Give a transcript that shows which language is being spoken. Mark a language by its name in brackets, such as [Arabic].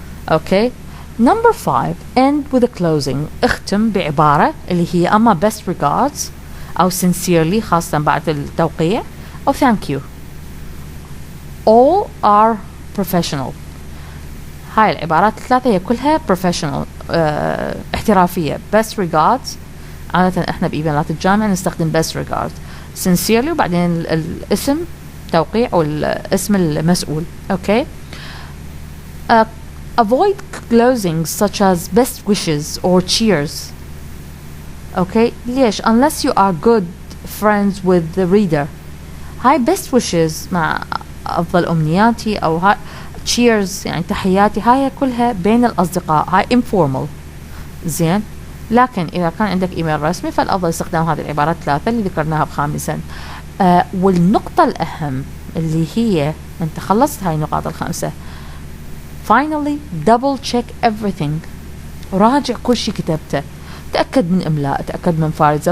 [English] Okay Number 5, end with a closing. [Arabic] اختم بعبارة اللي هي أما [English] best regards [Arabic] أو sincerely خاصة بعد التوقيع أو [English] thank you. All are professional. [Arabic] هاي العبارات الثلاثة هي كلها professional احترافية. [English] best regards [Arabic] عادة احنا بإيميلات الجامعة نستخدم best regards. sincerely وبعدين الاسم توقيع والاسم المسؤول. okay. [English] avoid closings such as best wishes or cheers. okay. [Arabic] ليش؟ [English] unless you are good friends with the reader. [Arabic] هاي [English] best wishes [Arabic] مع أفضل أمنياتي أو هاي cheers يعني تحياتي، هاي كلها بين الأصدقاء، هاي informal. زين. لكن إذا كان عندك إيميل رسمي فالأفضل استخدام هذه العبارات الثلاثة اللي ذكرناها بخامسا. والنقطة الأهم اللي هي أنت خلصت هاي النقاط الخمسة. [English] finally double check everything. [Arabic] راجع كل شيء كتبته، تأكد من إملاء، تأكد من فارزة.